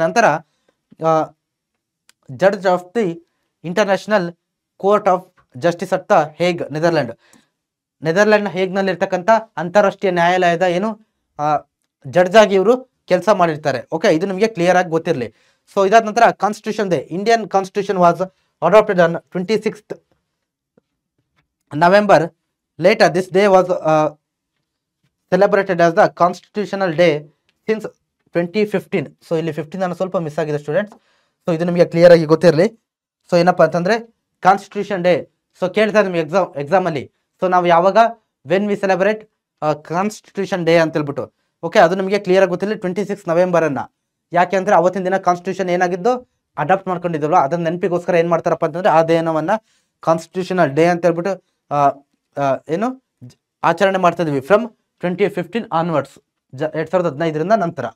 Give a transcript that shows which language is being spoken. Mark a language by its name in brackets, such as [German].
[Kannada] ನಂತರ [English] judge of the international court of justice at the Hague, [Kannada] Netherland ಹೇಗ್ನಲ್ಲಿ ಇರ್ತಕ್ಕಂಥ ಅಂತಾರಾಷ್ಟ್ರೀಯ ನ್ಯಾಯಾಲಯದ ಏನು ಜಡ್ಜ್ ಆಗಿ ಇವರು ಕೆಲಸ ಮಾಡಿರ್ತಾರೆ. ಓಕೆ, ಇದು ನಿಮಗೆ ಕ್ಲಿಯರ್ ಆಗಿ ಗೊತ್ತಿರಲಿ. ಸೊ ಇದಾದ ನಂತರ constitution day, [English] Indian constitution was adopted on 26th November. Later this day was celebrated as the constitutional day since 2015. [Kannada] So ಇಲ್ಲಿ 15 ಅನ್ನು ಸ್ವಲ್ಪ ಮಿಸ್ ಆಗಿದೆ ಸ್ಟೂಡೆಂಟ್ಸ್. ಸೊ ಇದು ನಿಮಗೆ ಕ್ಲಿಯರ್ ಆಗಿ ಗೊತ್ತಿರಲಿ. ಸೊ ಏನಪ್ಪಾ ಅಂತಂದ್ರೆ ಕಾನ್ಸ್ಟಿಟ್ಯೂಷನ್ ಡೇ, ಸೊ ಕೇಳ್ತಾರೆ ನಿಮಗೆ ಎಕ್ಸಾಮ್ ಅಲ್ಲಿ. ಸೊ ನಾವು ಯಾವಾಗ [English] when we celebrate constitution day [Kannada] ಅಂತ ಹೇಳ್ಬಿಟ್ಟು. ಓಕೆ, ಅದು ನಿಮಗೆ ಕ್ಲಿಯರ್ ಆಗಿ ಗೊತ್ತಿರಲಿ. 26 November ಅನ್ನ, ಯಾಕೆ ಅಂದ್ರೆ ಅವತ್ತಿನ ದಿನ ಕಾನ್ಸ್ಟಿಟ್ಯೂಷನ್ ಏನಾಗಿದ್ದು ಅಡಾಪ್ಟ್ ಮಾಡ್ಕೊಂಡಿದ್ವಲ್ಲ, ಅದನ್ನ ನೆನಪಿಗೋಸ್ಕರ ಏನ್ ಮಾಡ್ತಾರಪ್ಪ ಅಂತಂದ್ರೆ ಆ ದಿನವನ್ನ ಕಾನ್ಸ್ಟಿಟ್ಯೂಷನಲ್ ಡೇ ಅಂತ ಹೇಳ್ಬಿಟ್ಟು ಏನು ಆಚರಣೆ ಮಾಡ್ತಾ ಇದೀವಿ [English] from 2015 onwards, [Kannada] 2015ರಿಂದ ನಂತರ.